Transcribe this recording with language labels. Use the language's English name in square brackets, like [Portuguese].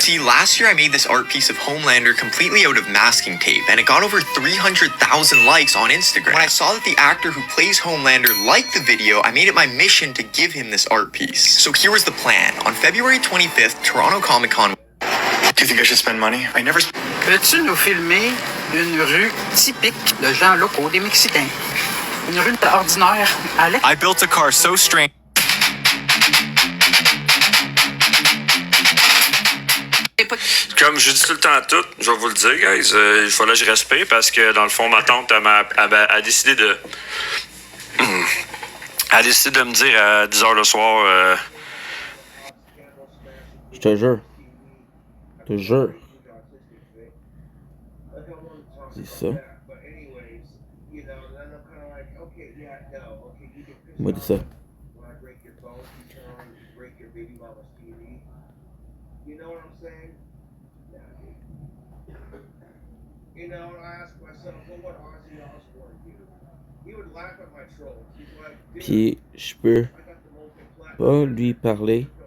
[English] See, last year I made this art piece of Homelander completely out of masking tape, and it got over 300,000 likes on Instagram. When I saw that the actor who plays Homelander liked the video, I made it my mission to give him this art piece. So here was the plan. On February 25th, Toronto Comic Con. Do you think I should spend money? I never. [French] Peux-tu nous filmer une rue typique de gens locaux, des Mexicains? Une rue ordinaire à l'extérieur. [English] I built a car so strange. [French] Comme je dis tout le temps tout, je vais vous le dire, guys, il fallait que je respecte parce que dans le fond, ma tante a décidé de. A décidé de me dire à 10h le soir. Je te jure. Je te jure. C'est ça. Moi, dis ça. [English] You know what I'm saying? You know, and I ask myself, well, what Ozzy Osbourne do? He would laugh at my trolls. He's like, [French] Puis je peux pas lui parler.